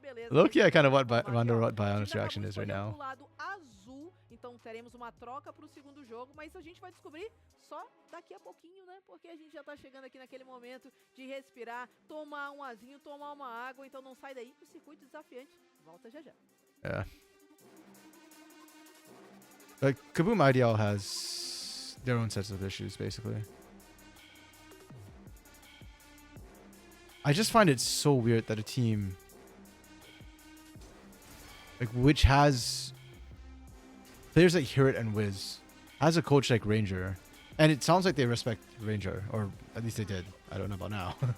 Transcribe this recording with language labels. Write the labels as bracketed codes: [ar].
[en] Loki, I kind of wonder what Baiano's reaction is right now. [pt] Então teremos uma troca pro segundo jogo, mas a gente vai descobrir só daqui a pouquinho, né? Porque a gente já tá chegando aqui naquele momento de respirar, tomar um azinho, tomar uma água. Então não sai daí que o circuito desafiante volta já já. [en] Yeah. Like Kaboom IDL has their own sets of issues, basically. I just find it so weird that a team like which has players like Hirit and Wiz has a coach like Ranger, and it sounds like they respect Ranger, or at least they did. I don't know about now.